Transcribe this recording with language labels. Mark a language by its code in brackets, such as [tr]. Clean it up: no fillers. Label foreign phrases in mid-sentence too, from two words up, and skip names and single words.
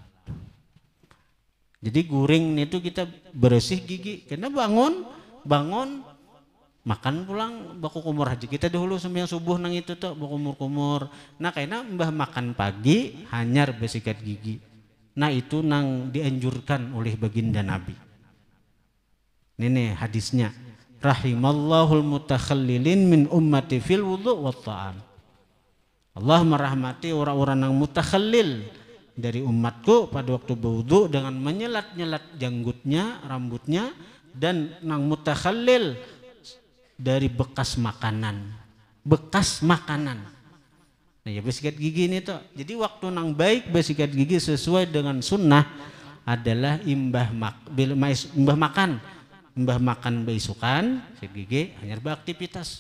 [bjn] Jadi guring itu kita bersih gigi, karena bangun makan pulang baku kumur haji kita dahulu sembahyang subuh nang itu tuh baku kumur. Nah karena mbah makan pagi hanyar bersikat gigi. [id] Nah itu nang dianjurkan oleh baginda Nabi. Ini hadisnya. [ar] رحم الله المتخللين من أمتي في الوضوء والطعام. [id] Allah merahmati orang-orang yang mutakhallil dari umatku pada waktu berwudu dengan menyelat-nyelat janggutnya, rambutnya, dan nang mutakhallil dari bekas makanan. [bjn] Nah ya bersikat gigi ini tuh. Jadi waktu nang baik bersikat gigi sesuai dengan sunnah adalah imbah makan beisukan, sikat gigi hanya beraktivitas.